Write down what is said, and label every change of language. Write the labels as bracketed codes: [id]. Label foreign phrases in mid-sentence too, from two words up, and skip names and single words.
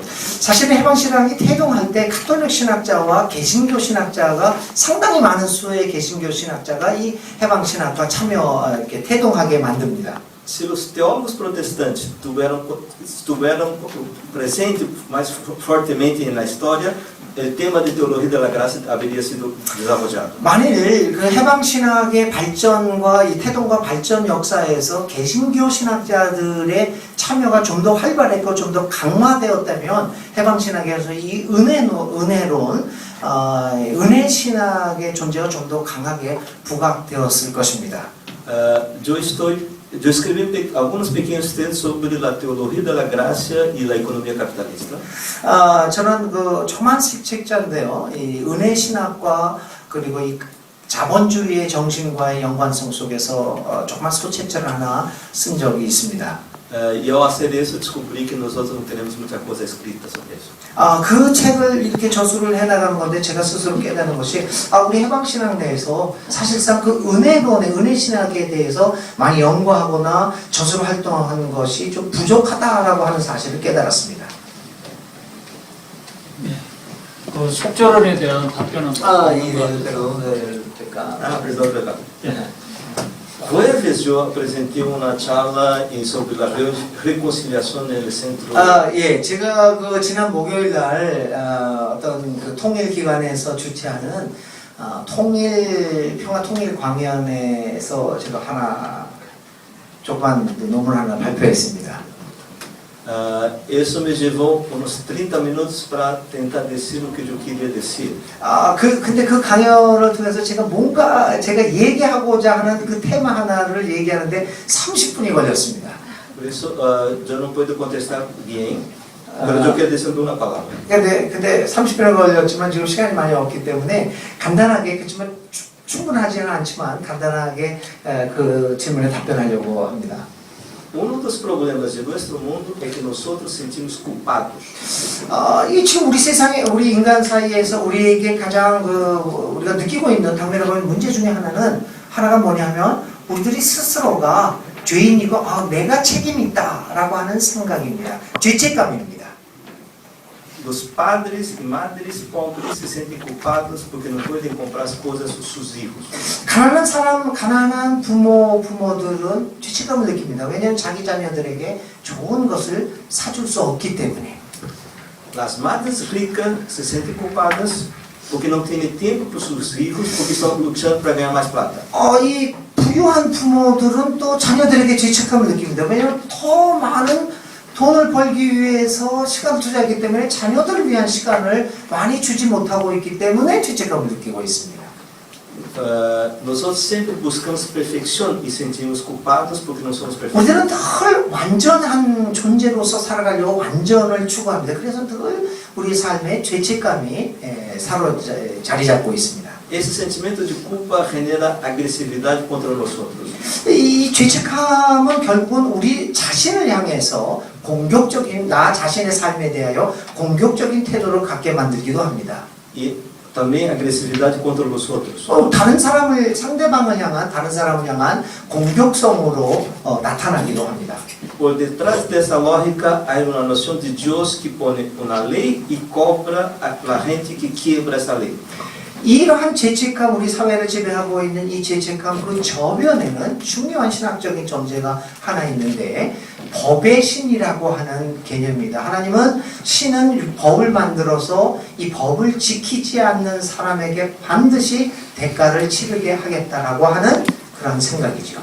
[ko] 사실 해방신학이 태동할 때 카톨릭 신학자와 개신교 신학자가 상당히 많은 수의 개신교 신학자가 이 해방신학과 이렇게 태동하게 만듭니다. [pt] Se os teólogos protestantes estiveram presentes mais fortemente na história, o tema de teologia da graça haveria sido desarrollado. [ko] 만일 그 해방신학의 발전과 이 태동과 발전 역사에서 개신교 신학자들의 참여가 좀 더 활발했고 좀 더 강화되었다면 해방신학에서 이 은혜론, 은혜신학의 존재가 좀 더 강하게 부각되었을 것입니다. [pt] Eu escrevi alguns pequenos textos sobre a teologia da graça e a economia capitalista. [ko] 저는 그 조만식 책자인데요. 이 은혜 신학과 그리고 이 자본주의의 정신과의 연관성 속에서 조그만 소책자를 하나 쓴 적이 있습니다. [pt] E ao hacer isso, descobri que nós não temos muita coisa escrita sobre isso. [ko] 그 책을 이렇게 저술을 해나가는 건데 제가 스스로 깨닫는 것이 우리 해방신학 내에서 사실상 그 은혜론의 은혜신학에 대해서 많이 연구하거나 저술 활동하는 것이 좀 부족하다라고 하는 사실을 깨달았습니다. 그 속절원에 대한 답변은 [pt] Perdão. Jueves eu apresentei uma charla sobre a reconciliação no centro. [ko] 예, 제가 그 지난 목요일 날 어떤 그 통일 기관에서 주최하는 평화 통일 광연에서 제가 하나 조그만 논문 하나 발표했습니다. [pt] Isso me levou uns 30 minutos para tentar dizer o que eu queria dizer. [ko] 근데 그 강연을 통해서 제가 뭔가 제가 얘기하고자 하는 그 테마 하나를 얘기하는데 30분이 걸렸습니다. [pt] Por isso, eu não [es] puedo contestar [pt] bem, mas eu quero dizer uma palavra. [ko] 근데 30분이 걸렸지만 지금 시간이 많이 없기 때문에 간단하게 그렇지만 충분하지는 않지만 간단하게 그 질문에 답변하려고 합니다. [pt] Dos problemas de nosso mundo é que nós sentimos culpados. [ko] 이 지금 우리 세상에 우리 인간 사이에서 우리에게 가장 우리가 느끼고 있는 당면에 문제 중에 하나가 뭐냐면 우리들이 스스로가 죄인이고 내가 책임이 있다라고 하는 생각입니다. 죄책감입니다. [pt] Os padres e madres pobres se sentem culpados porque não podem comprar as coisas para seus filhos. [ko] 가난한 부모들은 죄책감을 느낍니다. 왜냐하면 자기 자녀들에게 좋은 것을 사줄 수 없기 때문에. [pt] As madres ricas se sentem culpadas porque não têm tempo para seus filhos porque estão lutando para ganhar mais plata. [ko] 이 부유한 부모들은 또 자녀들에게 죄책감을 느낍니다. 왜냐하면 더 많은 돈을 벌기 위해서 시간을 투자하기 때문에 자녀들을 위한 시간을 많이 주지 못하고 있기 때문에 죄책감을 느끼고 있습니다. [pt] Nós sempre buscamos perfeição e sentimos culpados porque não somos perfeitos. [ko] 우리는 늘 완전한 존재로서 살아가려고 완전을 추구합니다. 그래서 늘 우리 삶에 죄책감이 자리 잡고 있습니다. [pt] Esse sentimento de culpa genera agressividade contra nós outros. [ko] 이 죄책감은 결국은 우리 자신을 향해서 나 자신의 삶에 대하여 공격적인 태도를 갖게 만들기도 합니다. [pt] E também agressividade contra os outros. [ko] 상대방을 향한 공격성으로 나타나기도 합니다. [pt] Por detrás dessa lógica há uma noção de Deus que põe uma lei e cobra a gente que quebra essa lei. [ko] 이러한 죄책감, 우리 사회를 지배하고 있는 이 죄책감 그 저변에는 중요한 신학적인 존재가 하나 있는데 법의 신이라고 하는 개념입니다. 하나님은 신은 법을 만들어서 이 법을 지키지 않는 사람에게 반드시 대가를 치르게 하겠다라고 하는 그런 생각이죠.